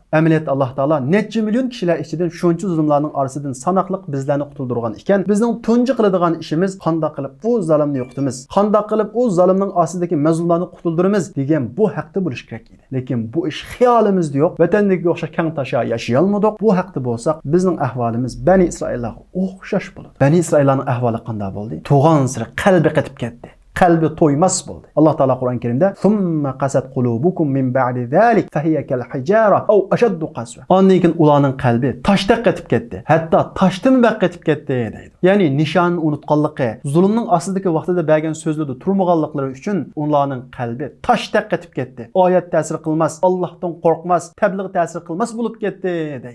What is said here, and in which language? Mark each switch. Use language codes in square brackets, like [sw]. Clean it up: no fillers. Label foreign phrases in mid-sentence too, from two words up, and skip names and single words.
[uz] Amaliyat Alloh taolo necha million kishilar ichidan shuncha zulmlarning orasidan sanoqliq bizlarni qutuldirgan ekan, bizning tunji qiladigan ishimiz qanday qilib bu zalimni yo'qitamiz, qanday qilib u zalimning ostidagi mazlumlarni qutuldiramiz degan bu haqda bo'lish kerak edi. Lekin bu ish xiyolimizda yo'q. Vatandagi o'xshash kang tasha yaşayolmadik. Bu haqda bo'lsak, bizning ahvolimiz Bani Isroillarga o'xshash bo'ladi. Bani Isroillarning ahvoli qanday bo'ldi? Tug'an sira qalbi qatib ketdi. Qalbi to'ymas bo'ldi. Alloh taolo Qur'on Karimda: [ar] "ثم قست قلوبكم من بعد ذلك فهي كالحجارة أو أشد قسوة." [uz] Ondan keyin ularning qalbi toshdek qatib ketdi. Hatto toshdan baq qatib ketdi deydi. Ya'ni nishonni unutganligi, zulmning ostidagi vaqtida bergan so'zlarda turmaganliklari uchun ularning qalbi toshdek qatib ketdi. Oyat ta'sir qilmas, Allohdan qo'rqmas, tabliğ ta'sir qilmas bo'lib ketdi deydi.